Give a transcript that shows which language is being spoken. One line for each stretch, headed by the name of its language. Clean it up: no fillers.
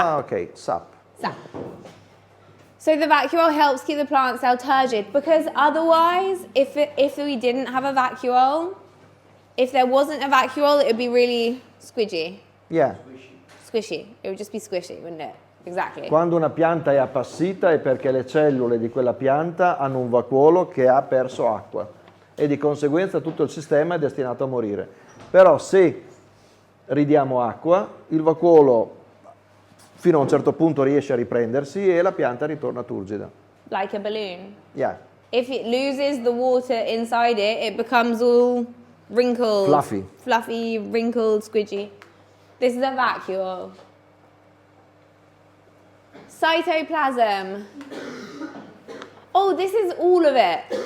English: Ah, okay, sap. Sap. So the vacuole helps keep the plant cell turgid because otherwise, if we didn't have a vacuole, if there wasn't a vacuole, it would be really squidgy. Yeah. Squishy. It would just be squishy, wouldn't it? Exactly.
Italian: Quando una pianta è appassita è perché le cellule di quella pianta hanno un vacuolo che ha perso acqua e di conseguenza tutto il sistema è destinato a morire. Però se ridiamo acqua, il vacuolo fino a un certo punto riesce a riprendersi e la pianta ritorna turgida.
English: Like a balloon. Yeah. If it loses the water inside it, it becomes all wrinkled. Fluffy. Fluffy, wrinkled, squidgy. This is a vacuole. Cytoplasm. Oh, this is all of it.